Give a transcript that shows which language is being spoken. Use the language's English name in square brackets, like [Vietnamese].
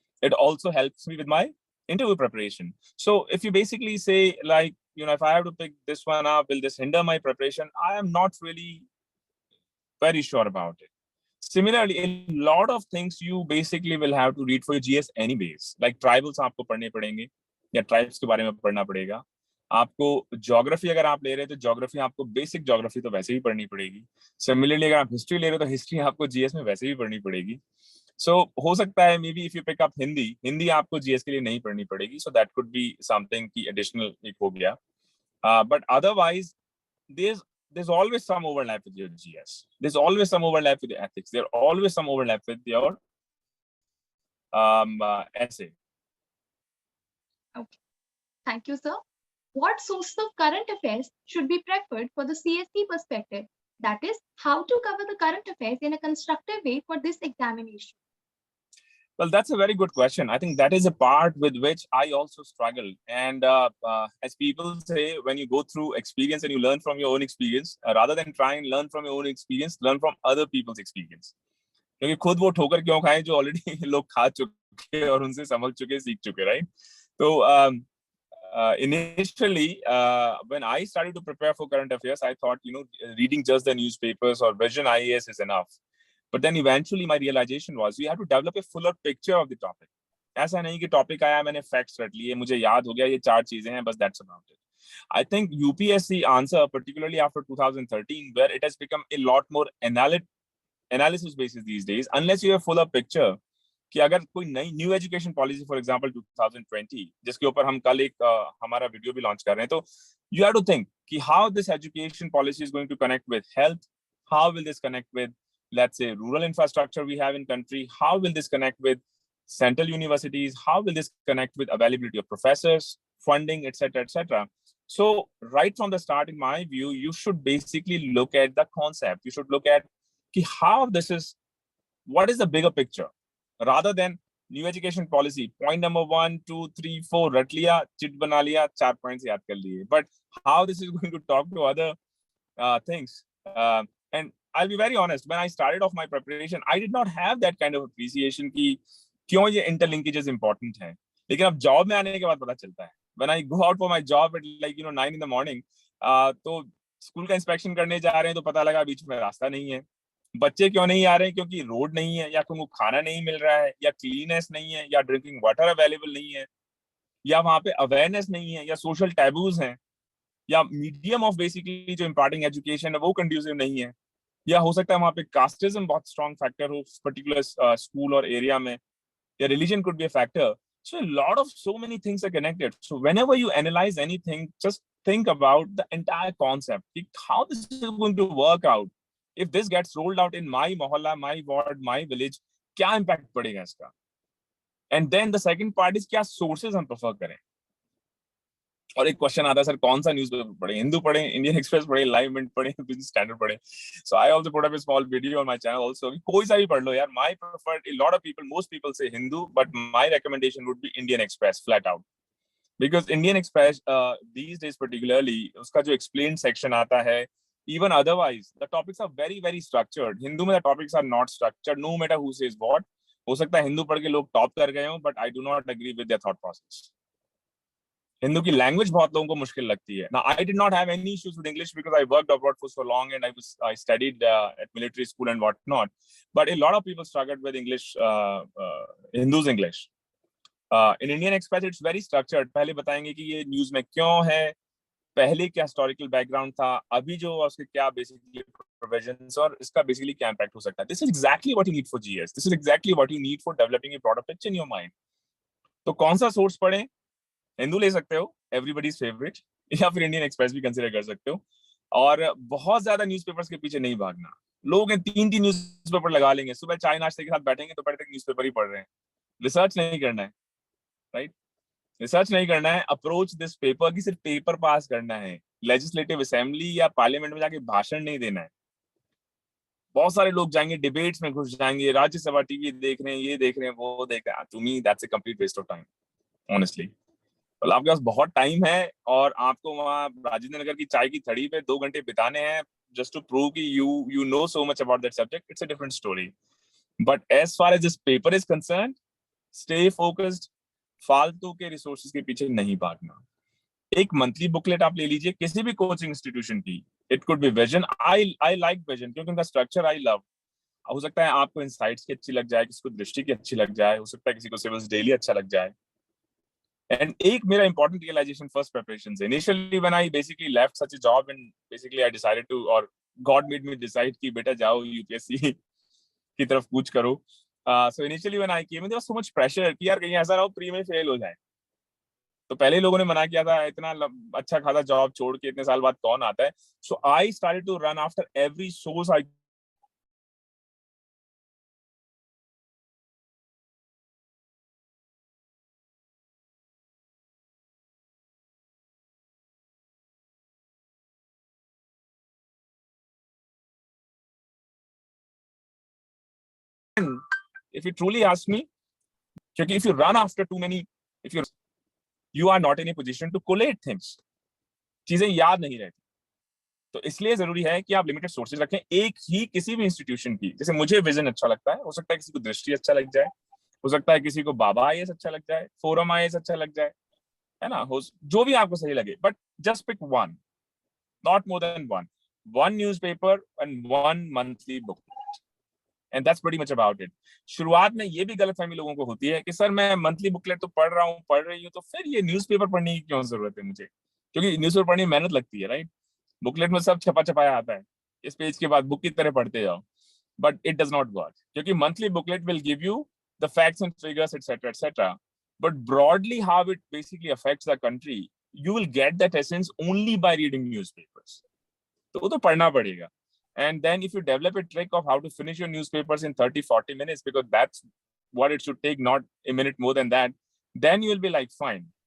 [English] It also helps me with my interview preparation. So if you basically say, like, you know, if I have to pick this one up, will this hinder my preparation? I am not really very sure about it. Similarly, a lot of things you basically will have to read for your GS anyways. [Hindi] Like tribals आपको पढ़ने पड़ेंगे, या tribes के बारे में पढ़ना पड़ेगा. आपको ज्योग्राफी अगर आप ले रहे हैं तो ज्योग्राफी आपको बेसिक ज्योग्राफी तो वैसे ही पढ़नी पड़ेगी. सिमिलरली अगर आप हिस्ट्री ले रहे हो तो हिस्ट्री आपको जीएस में वैसे ही पढ़नी पड़ेगी. सो हो सकता है [English] may be if you pick up [Hindi] Hindi आपको जीएस के लिए नहीं पढ़नी पड़ेगी. [English] so that could be something की additional [Hindi] एक हो गया. [English] But otherwise there's always some overlap with your GS. There's always some overlap with your ethics. There's always some overlap with your essay. Okay. Thank you, sir. What sources of current affairs should be preferred for the CSE perspective? That is, how to cover the current affairs in a constructive way for this examination? Well, that's a very good question. I think that is a part with which I also struggle. And as people say, when you go through experience and you learn from your own experience, rather than try and learn from your own experience, learn from other people's experience. [Hindi] क्योंकि खुद वो ठोकर क्यों खाएं जो already लोग खा चुके और उनसे समझ चुके, सीख चुके, राइट? [English] तो initially, when I started to prepare for current affairs, I thought, you know, reading just the newspapers or Vision IAS is enough. But then eventually my realization was we have to develop a fuller picture of the topic. [Hindi] ऐसा नहीं कि topic आया, मैंने facts रट लिए, मुझे याद हो गया ये 4 चीजें हैं, बस [English] that's about it. I think UPSC answer, particularly after 2013, where it has become a lot more analysis basis these days, unless you have fuller picture. [Hindi] कि अगर कोई नई new education policy for example 2020 जिसके ऊपर हम कल एक हमारा वीडियो भी लॉन्च कर रहे हैं, [English] तो you have to think कि how this education policy is going to connect with health, how will this connect with, let's say, rural infrastructure we have in country, how will this connect with central universities, how will this connect with availability of professors, funding, etc., etc. So right from the start, in my view, you should basically look at the concept. You should look at how this is, what is the bigger picture, rather than new education policy, point number 1, 2, 3, 4 [Hindi] रट लिया, chit बना लिया, 4 points याद कर लिए. [English] But how this is going to talk to other things, and I'll be very honest, when I started off my preparation, I did not have that kind of appreciation [Hindi] कि क्यों ये interlinkages important हैं. लेकिन अब job में आने के बाद पता चलता है. [English] When I go out for my job at 9 in the morning, [Hindi] तो स्कूल का इंस्पेक्शन करने जा रहे हैं तो पता लगा बीच में रास्ता नहीं है. बच्चे क्यों नहीं आ रहे हैं? क्योंकि रोड नहीं है, या उनको खाना नहीं मिल रहा है, या क्लीनेस नहीं है, या ड्रिंकिंग वाटर अवेलेबल नहीं है, या वहां पे अवेयरनेस नहीं है, या सोशल टैबूज हैं, या मीडियम ऑफ बेसिकली जो इम्पार्टिंग एजुकेशन है वो कंड्यूसिव नहीं है, या हो सकता है वहां पे कास्टिज्म बहुत स्ट्रॉन्ग फैक्टर हो पर्टिकुलर स्कूल और एरिया में, या religion could be a factor. [English] So a lot of so many things are connected. So whenever you analyze anything, just think about the entire concept. How this is going to work out? If this gets rolled out in my mohalla, my ward, my village, [Hindi] क्या impact पड़ेगा इसका? [English] And then the second part is [Hindi] क्या sources हम prefer करें? और एक question आता है सर कौन सा न्यूज़पेपर पढ़े, हिंदू पढ़े, इंडियन एक्सप्रेस पढ़े, लाइव मिनट पढ़े, बिजनेस स्टैंडर्ड पढ़े. [English] So I also put up a small video on my channel also. [Hindi] कोई सा भी पढ़ लो यार. [English] my preferred, a lot of people, most people say Hindu, but my recommendation would be Indian Express flat out, because Indian Express these days particularly [Hindi] उसका जो explained section आता है, [English] even otherwise the topics are very very structured. [Hindi] Hindu में [English] the topics are not structured, no matter who says what. [Hindi] हो सकता है हिंदू पढ़ के लोग टॉप कर गए हों, [English] but I do not agree with their thought process. [Hindi] Hindu की लैंग्वेज बहुत लोगों को मुश्किल लगती है. [English] Now, I did not have any issues with English because I worked abroad for so long and I studied at military school and whatnot. But a lot of people struggled with English, Hindus English. In Indian Express, it's very structured. पहले बताएंगे कि ये news में क्यों है, पहले क्या historical background था, अभी जो उसके क्या बेसिकली प्रोविजंस, और इसका बेसिकली क्या इम्पैक्ट हो सकता है. This is exactly what you need for GS. This is exactly what you need for developing a broader picture in your mind. [Hindi] तो कौन सा सोर्स पढ़ें? हिंदू ले सकते हो, [English] everybody's favourite, [Hindi] या फिर इंडियन एक्सप्रेस भी कंसीडर कर सकते हो. और बहुत ज्यादा न्यूज़पेपर्स के पीछे नहीं भागना. लोग 3 न्यूज़पेपर लगा लेंगे, सुबह चाय नाश्ते के साथ बैठेंगे तो तक न्यूज़पेपर ही पढ़ रहे हैं. रिसर्च नहीं करना है, राइट? रिसर्च नहीं करना है. अप्रोच दिस पेपर की सिर्फ पेपर पास करना है. लेजिस्लेटिव असेंबली या पार्लियामेंट में जाके भाषण नहीं देना है. बहुत सारे लोग जाएंगे डिबेट्स में घुस जाएंगे, राज्यसभा टीवी देख रहे हैं, ये देख रहे हैं, वो देख रहे हैं. [English] To me that's a complete waste of time, honestly. [Hindi] तो आपके पास बहुत टाइम है और आपको वहाँ राजेंद्र नगर की चाय की थड़ी पे 2 घंटे बिताने हैं [English] just to prove [Hindi] कि [English] you know so much about that subject. It's a different story. But as far as this paper is concerned, stay focused. [Hindi] फालतू के रिसोर्सेज के पीछे नहीं भागना. एक मंथली बुकलेट आप ले लीजिए किसी भी कोचिंग इंस्टीट्यूशन की. [English] It could be Vision. I like Vision [Hindi] क्योंकि उनका स्ट्रक्चर आई लव. हो सकता है आपको इनसाइट्स की अच्छी लग जाए, किसी को दृष्टि की अच्छी लग जाए, हो सकता है किसी को सिविल्स डेली अच्छा लग जाए. [English] And एक मेरा important realization first preparations. Initially when I basically left such a job and basically I decided to, or God made me decide [Hindi] कि बेटा जाओ UPSC की तरफ कूच करो. [English] So initially when I came in there was so much pressure [Hindi] कि यार कहीं ऐसा ना हो प्री में फेल हो जाए. तो पहले लोगों ने मना किया था इतना अच्छा खासा जॉब छोड़ के इतने साल बाद कौन आता है. [English] So I started to run after every source I if you truly ask me, क्योंकि if you run after too many, if you are not in a position to collate things, [Hindi] चीजें याद नहीं रहती. तो इसलिए जरूरी है कि आप लिमिटेड सोर्सेज रखें एक ही किसी भी इंस्टीट्यूशन की. जैसे मुझे विजन अच्छा लगता है, हो सकता है किसी को दृष्टि अच्छा लग जाए, हो सकता है किसी को बाबा आईएएस अच्छा लग जाए, फोरम आईएएस अच्छा लग जाए, है ना, जो भी आपको सही लगे. [English] But just pick one, not more than one newspaper and one monthly book. And that's pretty much about it. [Hindi] शुरुआत में ये भी गलतफहमी लोगों को होती है कि सर मैं मंथली बुकलेट तो पढ़ रही हूँ तो फिर ये न्यूज़पेपर पढ़ने की क्यों जरूरत है मुझे, क्योंकि न्यूज़पेपर पढ़ने में मेहनत लगती है, राइट? बुकलेट में सब छपा छपाया आता है, इस पेज के बाद बुक की तरह पढ़ते जाओ. [English] But it does not work, क्योंकि monthly booklet will give you the facts and figures etcetera, but broadly how it basically affects the country, you will get that essence only by reading newspapers. [Hindi] तो वो तो पढ़ना पड़ेगा. [English] And then if you develop a trick of how to finish your newspapers in 30-40 minutes, because that's what it should take, not a minute more than that, then you will be like fine.